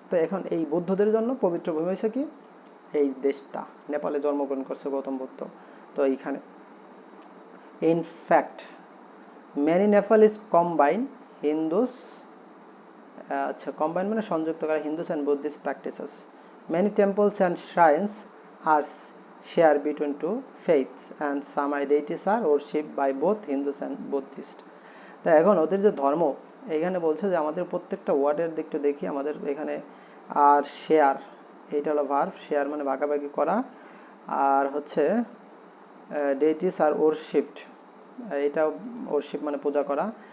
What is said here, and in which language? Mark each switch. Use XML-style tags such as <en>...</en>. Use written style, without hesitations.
<bn>তো এখন এই বৌদ্ধদের জন্য পবিত্র ভূমি হয়েছে কি এই দেশটা। নেপালে জন্মগ্রহণ করছে গৌতম বুদ্ধ। তো এইখানে in fact</bn> <en>many Nepalese combine Hindus,</en> <bn>আচ্ছা</bn> <en>combine</en> <bn>মানে সংযুক্ত করে</bn> <en>Hindus and Buddhist practices. Many temples and shrines are shared between two faiths and some deities are worshipped by both Hindus and Buddhists.</en> <bn>তা এখন ওদের যে ধর্ম, এখানে বলছে যে আমাদের প্রত্যেকটা ওয়ার্ডের দিকটা দেখি, আমাদের এখানে আর শেয়ার, এইটা হলো ভার্ব, শেয়ার মানে ভাগাভাগি করা, আর হচ্ছে ডেইটিস আর ওরশিপড, এটা ওরশিপ মানে পূজা করা।</bn>